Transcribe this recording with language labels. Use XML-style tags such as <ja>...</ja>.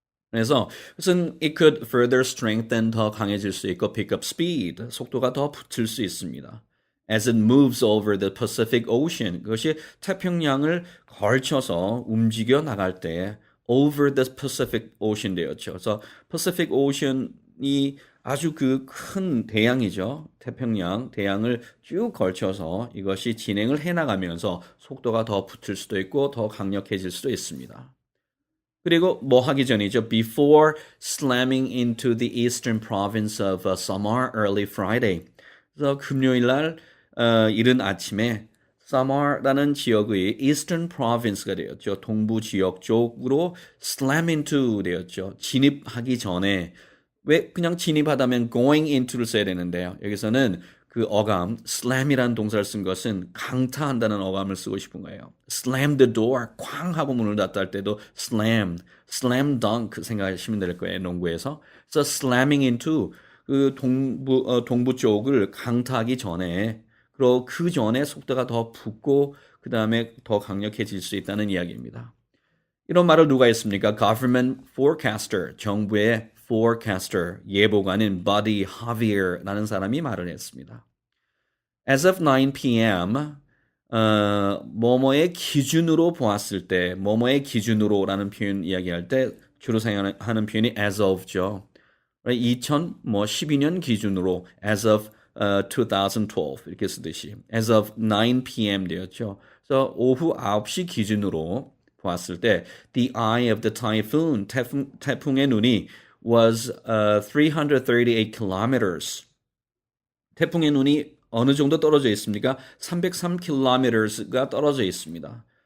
<ko>그래서 그것은</ko> <en>it could further strengthen</en> <ko>더 강해질 수 있고</ko> <en>pick up speed</en> <ko>속도가 더 붙을 수 있습니다.</ko> <en>As it moves over the Pacific Ocean</en> <ko>그것이 태평양을 걸쳐서 움직여 나갈 때</ko> <en>over the Pacific Ocean 되었죠.</en> <ko>그래서 Pacific Ocean이 아주 그 큰 대양이죠. 태평양 대양을 쭉 걸쳐서 이것이 진행을 해나가면서 속도가 더 붙을 수도 있고 더 강력해질 수도 있습니다. 그리고 뭐 하기 전이죠.</ko> <en>Before slamming into the eastern province of Samar early Friday.</en> <ko>그래서 금요일 날 이른 아침에 Samar라는 지역의 eastern province가 되었죠. 동부 지역 쪽으로 slam into 되었죠. 진입하기 전에 왜 그냥 진입하다면 going into를 써야 되는데요. 여기서는 그 어감 slam이라는 동사를 쓴 것은 강타한다는 어감을 쓰고 싶은 거예요.</ko> <en>slam the door</en> <ko>쾅 하고 문을 닫다 할 때도 slam dunk 생각하시면 될 거예요. 농구에서. 그래서 slamming into 그 동부 쪽을 강타하기 전에 그리고 그 전에 속도가 더 붙고 그 다음에 더 강력해질 수 있다는 이야기입니다. 이런 말을 누가 했습니까? Government forecaster, 정부의 forecaster, 예보관인 Buddy Javier라는 사람이 말을 했습니다. As of 9 p.m., 뭐뭐의 기준으로 보았을 때, 뭐뭐의 기준으로라는 표현 이야기할 때 주로 사용하는 표현이 as of죠. 2012년 기준으로 as of 2012 이렇게 쓰듯이 as of 9 p.m. 되었죠. 그래서 오후 9시 기준으로 보았을 때</ko> <en>the eye of the typhoon,</en> <ko>태풍의 눈이 was 338 kilometers. 태풍의 눈이 어느 정도 떨어져 있습니까? 303km가 떨어져 있습니다.</ko>